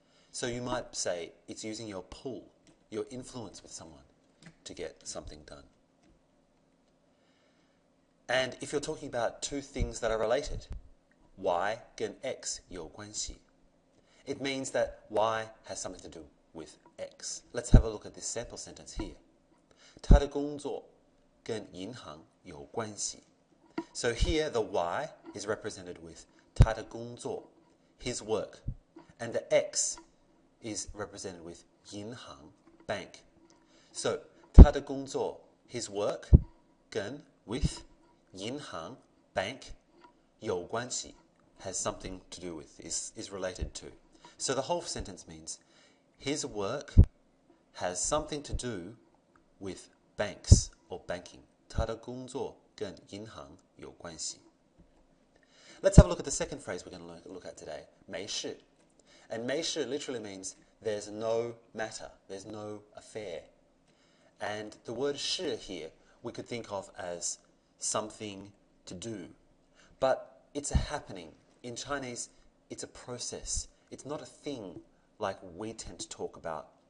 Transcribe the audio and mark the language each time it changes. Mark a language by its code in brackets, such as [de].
[en] So you might say it's using your pull, your influence with someone to get something done. And if you're talking about 2 things that are related, [zh] Y 跟 X 有关系. [en] It means that Y has something to do with X. Let's have a look at this sample sentence here. [zh] 他的工作跟银行有关系. [en] So here the Y is represented with [zh] 他的工作, [en] his work, and the X is represented with [zh] 银行, [en] bank. So [zh] 他的工作, [en] his work, [zh] 跟 [en] with [zh] 银行, [en] bank, [zh] 有关系, [en] has something to do with, is related to. So the whole sentence means his work has something to do with banks or banking. [zh] 他的工作跟银行有关系. [en] Let's have a look at the second phrase we're going to look at today, [zh] 没事. [en] And 没事 literally means there's no matter, there's no affair. And the word 事 here we could think of as something to do. But it's a happening. In Chinese, it's a process. It's not a thing like we tend to talk about